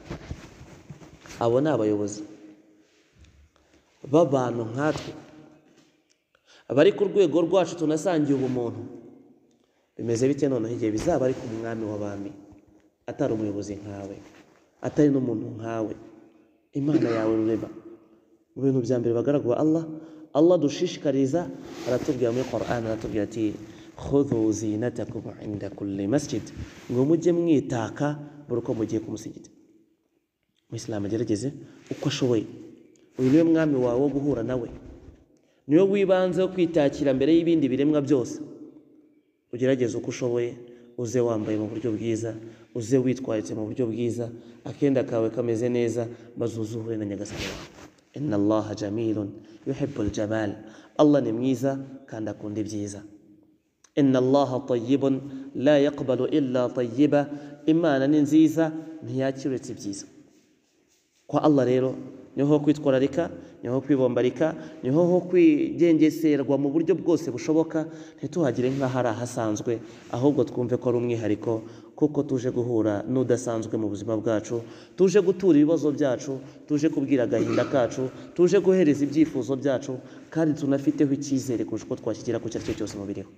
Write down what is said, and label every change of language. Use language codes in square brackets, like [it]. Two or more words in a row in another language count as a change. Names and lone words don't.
[rw] Abo ni abayobozi b'abantu nkatwe abari ku rwego rwacu tunasangiye ubumuntu. Bimeze bite noneho igihe bizaba ari ku mwami w'abami, atari umuyobozi nkawe, atari n'umuntu nkawe, Imana yawe rurema? Mu bintu bya mbere bagaragwa Allah dushishikariza, aratubwira muri Qur'an, aratubwira ati [ar] خذوا زينتكم عند كل مسجد, [rw] ngo mujye mwitaka buri uko mugiye ku musigiti. Muislamu agerageze uko ashoboye, uyu niwe mwami wawe wo guhura nawe, niwe wibanze wo kwitakira mbere y'ibindi biremwa byose. Ugerageze uko ushoboye, uze wambaye mu buryo bwiza, uze witwaritse mu buryo bwiza, akenda kawe kameze neza, bazuzuhure na nyagasani wawe. [ar] إن الله جميل يحب الجمال, [rw] Allah ni mwiza kandi akunda ibyiza. [ar] إن الله طيب لا يقبل إلا طيبا, [rw] Imana ni nziza ntiyakira uretse ibyiza. Kwa Allah rero niho kwitwararika, niho kwibombarika, niho kwigengeserwa mu buryo bwose bushoboka. Ntituhagire nk'ahari ahasanzwe, ahubwo twumve ko ari umwihariko, kuko tuje guhura n'udasanzwe mu buzima bwacu, tuje gutura ibibazo byacu, tuje kubwira agahinda kacu, tuje guhereza ibyifuzo byacu, kandi tunafiteho icyizere kurusha uko twashyikira ku cyari cyo cyose mu biriho.